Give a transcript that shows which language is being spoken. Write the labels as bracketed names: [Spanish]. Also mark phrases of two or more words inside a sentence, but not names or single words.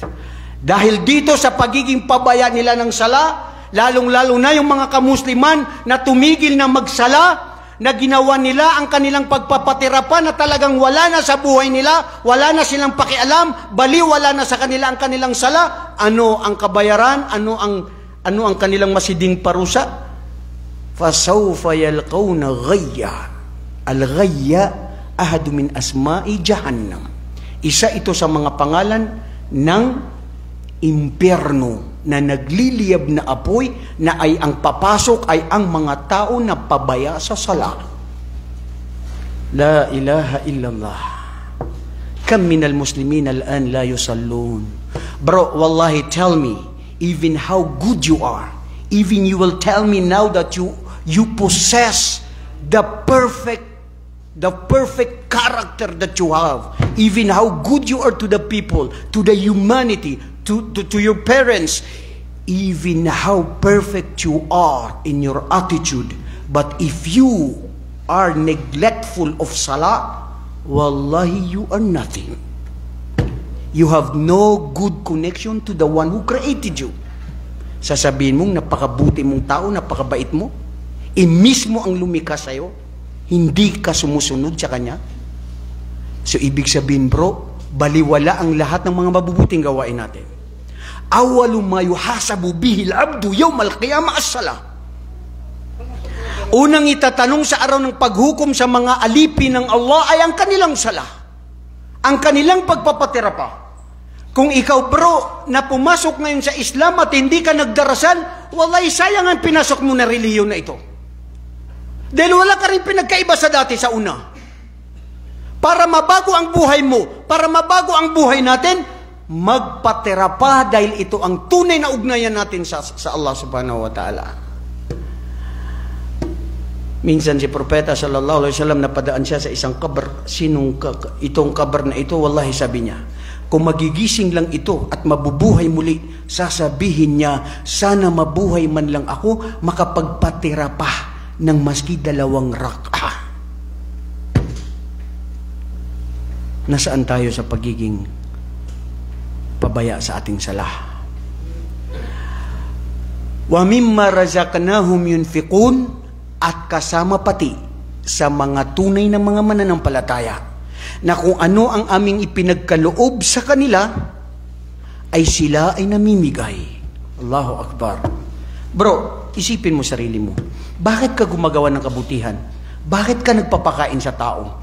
[Filipino] Dahil dito sa pagiging pabaya nila ng sala, lalong-lalo na yung mga kamusliman na tumigil na magsala, na ginawa nila ang kanilang pagpapatirapan na talagang wala na sa buhay nila, wala na silang pakialam, bali wala na sa kanila ang kanilang sala. Ano ang kabayaran? Ano ang kanilang masiding parusa? [Arabic] فسوف يلقون غيا. الغي أحد من أسماء جهنم. [Filipino] Isa ito sa mga pangalan ng impyerno na nagliliyab na apoy na ay ang papasok ay ang mga tao na pabaya sa sala. [Arabic] لا إله إلا الله. كم من المسلمين الآن لا يصلون. [English] Bro, wallahi, tell me, even how good you are, even you will tell me now that you possess the perfect character that you have, even how good you are to the people, to the humanity, to your parents, even how perfect you are in your attitude. But if you are neglectful of salah, wallahi, you are nothing. You have no good connection to the one who created you. [Filipino] Sasabihin mong napakabuti mong tao, napakabait mo, mismo ang lumikha sa'yo, hindi ka sumusunod sa kanya. So ibig sabihin bro, baliwala ang lahat ng mga mabubuting gawain natin. [Arabic] أول ما يحاسب به العبد يوم القيامة الصلاة. [Filipino] Unang itatanong sa araw ng paghukom sa mga alipin ng Allah ay ang kanilang sala, ang kanilang pagpapatira pa. Kung ikaw bro na pumasok ngayon sa Islam at hindi ka nagdarasal, wallahi sayang ang pinasok mo na reliyon na ito. Dahil wala ka rin pinagkaiba sa dati sa una. Para mabago ang buhay mo, para mabago ang buhay natin, magpatira pa dahil ito ang tunay na ugnayan natin sa [Arabic] الله سبحانه وتعالى. [Filipino] Minsan si Propeta [Arabic] صلى الله عليه وسلم [Filipino] napadaan siya sa isang kabar. Itong kabar na ito, wallahi sabi niya, kung magigising lang ito at mabubuhay muli, sasabihin niya, sana mabuhay man lang ako, makapagpatira pa ng maski 2 rak'ah. Nasaan tayo sa pagiging pabaya sa ating salah? [Arabic] ومما رزقناهم ينفقون, [Filipino] at kasama pati sa mga tunay na mga mananampalataya na kung ano ang aming ipinagkaloob sa kanila ay sila ay namimigay. [Arabic] الله أكبر. [Filipino] Bro, isipin mo sarili mo. Bakit ka gumagawa ng kabutihan? Bakit ka nagpapakain sa tao?